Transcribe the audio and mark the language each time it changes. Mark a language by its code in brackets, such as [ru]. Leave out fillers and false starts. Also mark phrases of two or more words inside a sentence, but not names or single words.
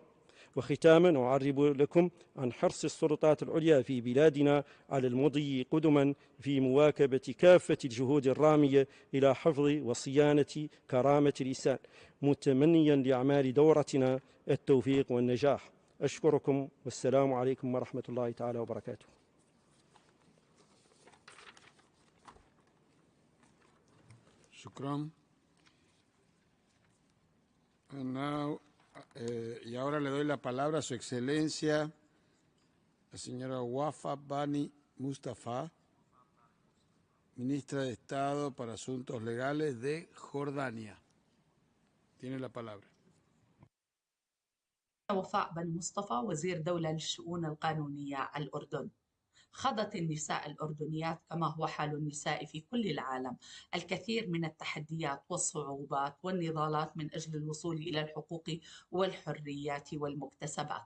[ar] وختاما أعرب لكم عن حرص السلطات العليا في بلادنا على المضي قدما في مواكبة كافة الجهود الرامية إلى حفظ وصيانة كرامة الإنسان، متمنيا لأعمال دورتنا التوفيق والنجاح. أشكركم والسلام عليكم ورحمة الله تعالى وبركاته. Shukran. [es] Y ahora le doy la palabra a Su Excelencia, la señora Wafa Bani Mustafa, ministra de Estado para Asuntos Legales de Jordania. Tiene la palabra. [ar] وفاء بن مصطفى وزير دولة للشؤون القانونية الأردن. خاضت النساء الأردنيات كما هو حال النساء في كل العالم الكثير من التحديات والصعوبات والنضالات من أجل الوصول إلى الحقوق والحريات والمكتسبات.